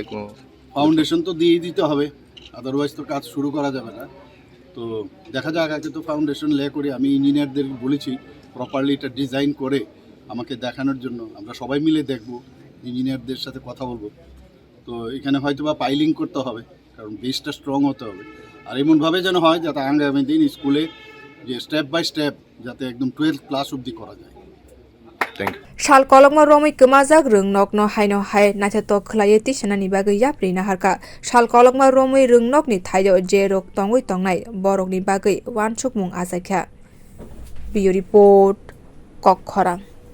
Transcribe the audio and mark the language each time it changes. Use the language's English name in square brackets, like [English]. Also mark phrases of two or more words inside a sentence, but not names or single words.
[Bangla] ফাউন্ডেশন তো দিয়ে দিতে হবে আদারওয়াইজ তো কাজ শুরু করা যাবে না তো দেখা যাক আগে তো [English] foundation lay [Bangla] করে আমি ইঞ্জিনিয়ারদের বলেছি প্রপারলি এটা ডিজাইন করে আমাকে দেখানোর জন্য আমরা সবাই মিলে দেখব ইঞ্জিনিয়ারদের সাথে কথা বলবো তো এখানে হয়তো বা পাইলিং করতে হবে কারণ বেসটা স্ট্রং হতে হবে আর এমনভাবে যেন হয় যাতে আগামী দিন স্কুলে যে [English] step by step [Bangla] যাতে একদম 12th ক্লাস অবধি করা যায় [Kok Borok] Shal kolongma romoi kwmajak rwngnog no haino hai naithato khlaiye tisanani bagwi yapri naharkha shal kolongma romoi rwngnog ni thaio je rok tongoi tongnai borok ni bagwi wansukmung ajaikha [English] Bio report [Kok Borok] koktwma